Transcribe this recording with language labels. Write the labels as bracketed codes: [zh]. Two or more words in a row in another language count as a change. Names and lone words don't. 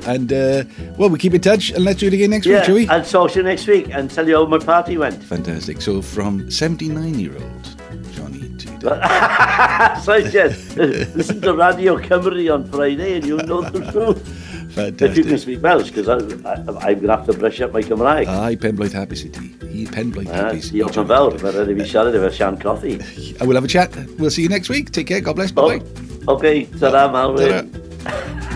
[en] And, we keep in touch and let's do it again next week, shall we? I'll talk to you next week and tell you how my party went. Fantastic. So, from 79-year-old Johnny to... So, yes, listen to Radio Cymru on Friday and you'll know the truth. Fantastic. If you can speak Welsh, because I'm going to have to brush up my Cymraeg. [cy] Aye, Penblwydd hapus i ti. Penblwydd hapus. Diolch yn fawr, mae rhaid i fi siarad efo Sian Coffee. [en] I will have a chat. We'll see you next week. Take care. God bless. Bye-bye. Okay, ta-ra, Malwyn.